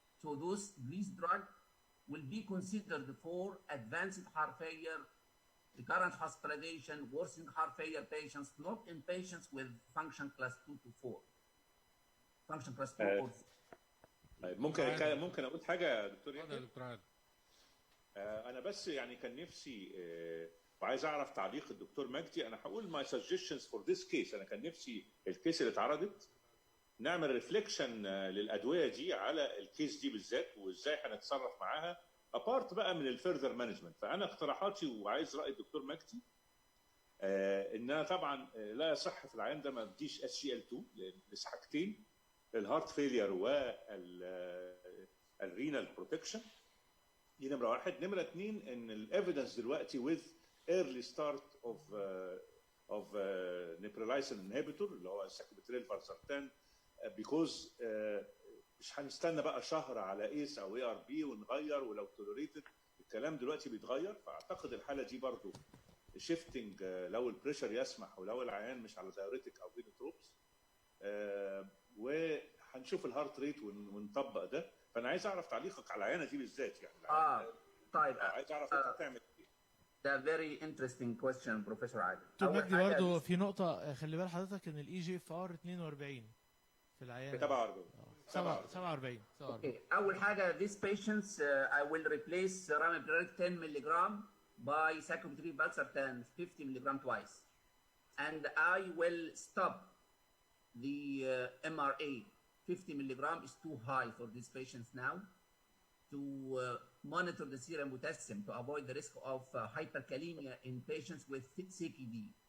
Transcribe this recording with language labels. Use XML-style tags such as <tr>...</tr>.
<en>So these drugs will be considered for advanced heart failure, recurrent hospitalization, worsening heart failure patients, not in patients with function class 2 to 4. Function class 2 or 4.</en> <ar>ممكن اقول حاجه يا دكتور يحيى؟ انا بس يعني كان نفسي وعايز اعرف تعليق الدكتور مجدي. انا هقول</ar> <en>my suggestions for this case.</en> <ar>انا كان نفسي الكيس اللي اتعرضت نعمل ريفليكشن للادويه دي على الكيس دي بالذات وازاي هنتصرف معاها ابارت بقى من الفيرذر مانجمنت. فانا اقتراحاتي وعايز راي الدكتور مجدي ان انا طبعا لا يصح في العيان ده ما اديش SGL2 لحاجتين، الهارت فيلير والرينال بروتكشن. دي نمره واحد. نمره اثنين ان الايفيدنس دلوقتي</ar> <en>with early start of neprilysin inhibitor</en> <ar>اللي هو sacubitril valsartan</ar> <en>because</en> <ar>مش هنستنى بقى شهر على ايس او ARB ونغير ولو tolerated. الكلام دلوقتي بيتغير، فاعتقد الحاله دي برضو شيفتنج لو البريشر يسمح ولو العيان مش على دايوريتك او فينوتروبس، وهنشوف الهارت ريت ونطبق ده. فانا عايز اعرف تعليقك على العيانه دي بالذات يعني. طيب عايز اعرف انت هتعمل ايه. ده</ar> <en>very interesting question</en> <ar>بروفيسور عادل. مجدي برضه في نقطة خلي بال حضرتك ان الاي جي اف ار 42 في العيان 47. اوكي، اول حاجة</ar> <en>these patients I will replace ramipril 10 mg by cyclosporine valsartan 50 mg twice, and I will stop the MRA. 50 mg is too high for these patients now. To monitor the serum potassium to avoid the risk of hyperkalemia in patients with CKD.</en>